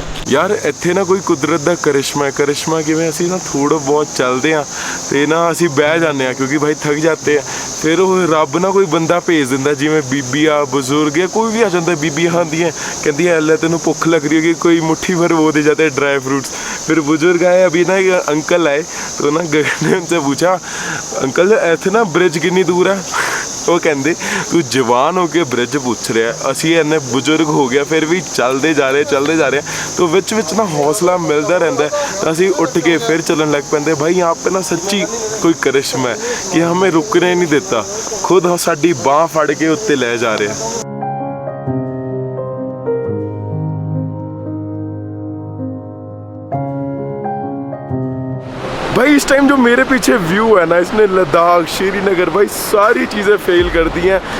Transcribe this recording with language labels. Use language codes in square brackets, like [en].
[pa] यार ਇੱਥੇ ਨਾ ਕੋਈ ਕੁਦਰਤ ਦਾ ਕਰਿਸ਼ਮਾ ਕਿਵੇਂ, ਅਸੀਂ ਨਾ ਥੋੜਾ ਬਹੁਤ ਚੱਲਦੇ ਆ ਤੇ ਨਾ ਅਸੀਂ ਬਹਿ ਜਾਂਦੇ ਆ, ਕਿਉਂਕਿ ਭਾਈ ਥੱਕ ਜਾਂਦੇ ਆ। ਫਿਰ ਉਹ ਰੱਬ ਨਾ ਕੋਈ ਬੰਦਾ ਭੇਜ ਦਿੰਦਾ, ਜਿਵੇਂ ਬੀਬੀ ਆ, ਬਜ਼ੁਰਗ ਆ, ਕੋਈ ਵੀ ਆ ਜਾਂਦਾ। ਬੀਬੀਆਂ ਆਉਂਦੀਆਂ, ਕਹਿੰਦੀਆਂ ਲੈ ਤੈਨੂੰ ਭੁੱਖ [hi] लग रही होगी, कोई मुट्ठी भर वो दे जाते हैं ड्राई फ्रूट्स। फिर बुजुर्ग आए, अभी ना एक अंकल आए, तो ना गगन ने उनसे पूछा, अंकल ਇੱਥੇ ना ब्रिज कितनी दूर है? [pa] ਉਹ ਕਹਿੰਦੇ ਤੂੰ ਜਵਾਨ ਹੋ ਕੇ ਬ੍ਰਿਜ ਪੁੱਛ ਰਿਹਾ, ਅਸੀਂ ਇੰਨੇ ਬਜ਼ੁਰਗ ਹੋ ਗਿਆ ਫਿਰ ਵੀ ਚੱਲਦੇ ਜਾ ਰਹੇ तो ਵਿੱਚ ਵਿੱਚ ਨਾ ਹੌਸਲਾ ਮਿਲਦਾ ਰਹਿੰਦਾ, ਤਾਂ ਅਸੀਂ ਉੱਠ ਕੇ ਫਿਰ ਚੱਲਣ ਲੱਗ ਪੈਂਦੇ। [hi] भाई यहाँ पे ना सच्ची कोई करिश्मा है कि हमें रुकने नहीं देता, खुद [pa] साडी बाँह फड़ के उत्ते ले जा [hi] रहे हैं। भाई इस टाइम जो मेरे पीछे व्यू है ना, इसने लद्दाख, श्रीनगर, भाई सारी चीज़ें फेल कर दी हैं।